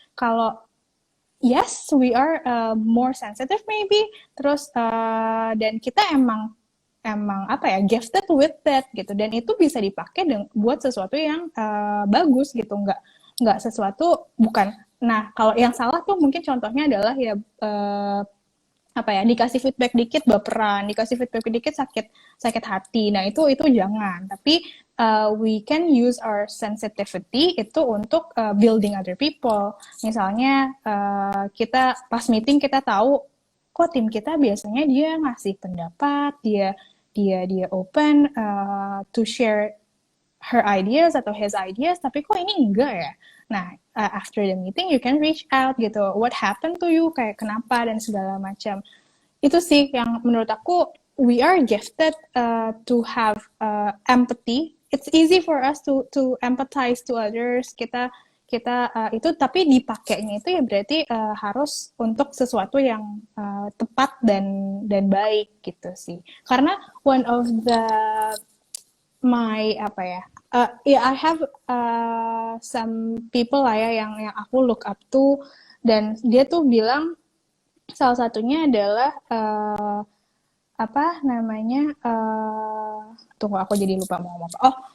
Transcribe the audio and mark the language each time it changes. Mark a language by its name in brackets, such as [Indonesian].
[Indonesian] Kalau [English] yes, we are more sensitive maybe. [Indonesian] Terus dan kita emang apa ya, [English] gifted with that [Indonesian] gitu. Dan itu bisa dipakai buat sesuatu yang bagus gitu. Nggak sesuatu bukan. Nah, kalau yang salah tuh mungkin contohnya adalah ya apa ya, dikasih feedback dikit baperan, dikasih feedback dikit sakit hati. Nah itu jangan. Tapi [English] we can use our sensitivity [Indonesian] itu untuk [English] building other people. [Indonesian] Misalnya kita pas meeting kita tahu kok tim kita biasanya dia ngasih pendapat, dia [English] open to share her ideas [Indonesian] atau [English] his ideas, [Indonesian] tapi kok ini enggak ya. Nah, [English] after the meeting you can reach out [Indonesian] gitu. [English] What happened to you? [Indonesian] Kayak kenapa dan segala macam. Itu sih yang menurut aku, [English] we are gifted to have empathy. It's easy for us to empathize to others. [Indonesian] Kita itu, tapi dipakainya itu ya berarti harus untuk sesuatu yang tepat dan baik gitu sih. Karena [English] one of the my [Indonesian] apa ya, [English] I have some people [Indonesian] lah ya yang aku [English] look up to, [Indonesian] dan dia tuh bilang salah satunya adalah apa namanya, tunggu aku jadi lupa mau ngomong apa.